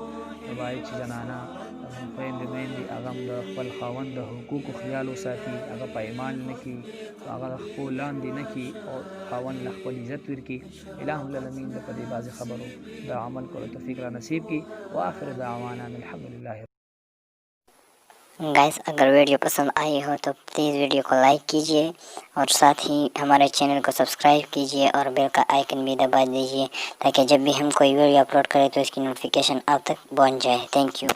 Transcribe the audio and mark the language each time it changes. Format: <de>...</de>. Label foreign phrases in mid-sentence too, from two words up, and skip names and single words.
<ps>نو باید چې زنانه خویندې میندې هغه هم د خپل خاوند د حقوقو خیال وساتي، هغه پایمال نه کړي، هغه د خپو لاندې نه کړي او خاوند له خپل عزت ورکړي.</ps> <ar>الہ العالمین</ar> <ps>د په دې بعضې خبرو د عمل کولو توفیق را نصیب کړي.</ps> <ar>وآخر دعوانا الحمدللہ.</ar> <hi>गाइस अगर वीडियो पसंद आई हो तो</hi> <en>please video</en> <hi>को लाइक कीजिए और साथ ही हमारे चैनल को सब्सक्राइब कीजिए और बेल का आइकन भी दबा दीजिए ताकि जब भी हम कोई वीडियो अपलोड करें तो इसकी नोटिफिकेशन आप तक पहुंच जाए।</hi> <en>thank you.</en>